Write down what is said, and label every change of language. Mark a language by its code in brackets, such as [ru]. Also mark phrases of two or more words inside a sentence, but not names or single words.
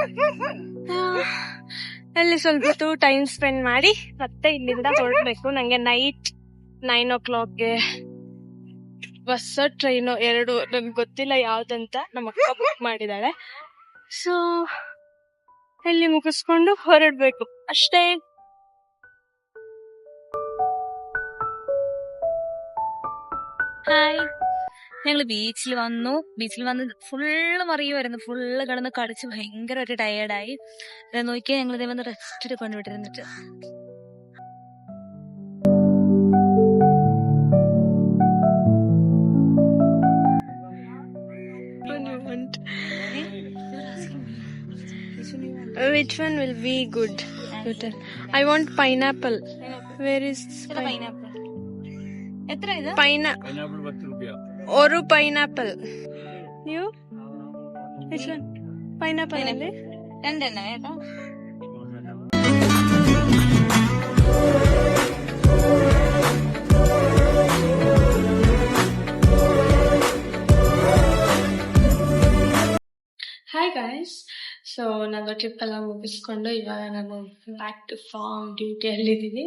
[kn] ಅಲ್ಲಿ ಸ್ವಲ್ಪ ಹೊತ್ತು [en] time spend [kn] ಮಾಡಿ ಮತ್ತೆ ಇಲ್ಲಿಂದ ಹೊರಡ್ಬೇಕು. ನಂಗೆ [en] night 9 o'clock [kn] ಬಸ್ ಟ್ರೈನು ಎರಡು, ನನ್ಗೆ ಗೊತ್ತಿಲ್ಲ ಯಾವ್ದಂತ, ನಮ್ಮ ಅಕ್ಕ ಬುಕ್ ಮಾಡಿದಾಳೆ. ಸೊ ಅಲ್ಲಿ ಮುಗಿಸ್ಕೊಂಡು ಹೊರಡ್ಬೇಕು ಅಷ್ಟೇ. [ml] ഹായ്, ഞങ്ങള് ബീച്ചിൽ വന്ന് ഫുള്ള് മറിയുമായിരുന്നു. ഫുള്ള് കിടന്ന് കളിച്ച് ഭയങ്കരമായിട്ട് ടയേർഡായി. നോക്കിയാൽ ഞങ്ങൾ ഇതേ വന്ന് റെസ്റ്റ് എടുക്കൊണ്ട് വിട്ടിരുന്നിട്ട്. [en] Which one will be good? I want pineapple. Where is pineapple? [ml] എത്ര ഇത്? [en] pineapple 10 rupees. ഒരു pineapple. You? Which one? Pineapple അല്ലേ? [ml] രണ്ടെണ്ണം കേട്ടോ. [en] hi guys, [kn] ಸೊ ನಾನು ಟ್ರಿಪ್ ಎಲ್ಲ ಮುಗಿಸ್ಕೊಂಡು ಇವಾಗ ನಾನು [en] back to farm [kn] ಡ್ಯೂಟಿಯಲ್ಲಿದ್ದೀನಿ.